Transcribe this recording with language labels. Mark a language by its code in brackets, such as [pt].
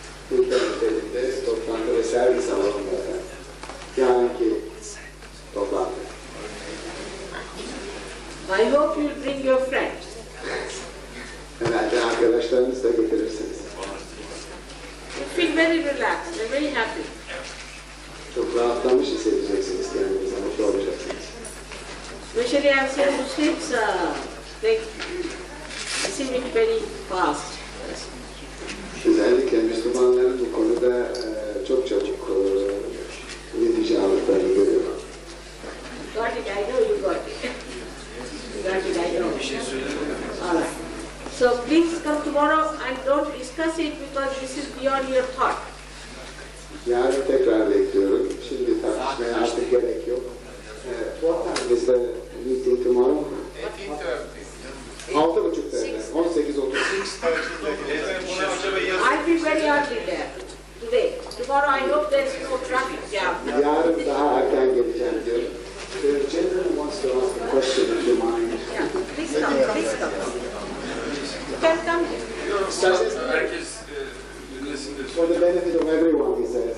[tr] Hilton Hotel'de toplantı ve servis alanında yarınki toplantı. [en] I hope you will bring your friends. [tr] Herhalde arkadaşlarınızı da getirirsiniz. [en] You feel very relaxed and very happy. [tr] Çok rahatlamış hissedeceksiniz kendinizi, mutlu olacaksınız. [en] Especially I say Muslims, they receive it very fast. [tr] Özellikle Müslümanların bu konuda çok çabuk netice aldıklarını görüyorum. [en] Got it, I know you got it. You got it, I know. All right. So please come tomorrow and don't discuss it because this is beyond your thought. [tr] Yarın tekrar bekliyorum. Şimdi tartışmaya artık gerek yok. [en] What time is the meeting tomorrow? [tr] 6:30'da. 18:30. [en] I'll be very early there today. Tomorrow I hope there is no traffic jam. [tr] Yarın daha erken geleceğim diyorum. [en] The gentleman wants to ask a question if you mind. Yeah, please come, please come. You can come here. [tr] Herkes dinlesin de. [en] For the benefit of everyone, he says.